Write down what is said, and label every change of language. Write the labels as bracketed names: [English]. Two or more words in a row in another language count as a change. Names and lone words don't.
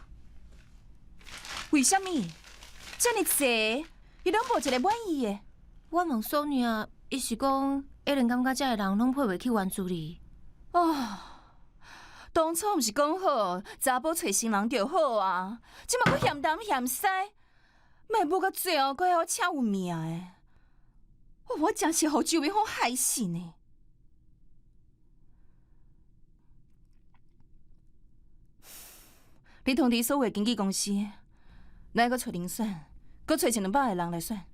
[Min Nan Chinese] 为什么？这么济，伊拢无一个满意的。我问索尼啊，伊是讲艾伦感觉遮个人拢配袂起原助理。哦，当初毋是讲好查甫找新人就好啊？即马佫嫌东嫌西，卖无到最后佫还我请有命的。我真是互周边好害死呢。你通知所有经纪公司，来个找人选，佫找100-200个人来选。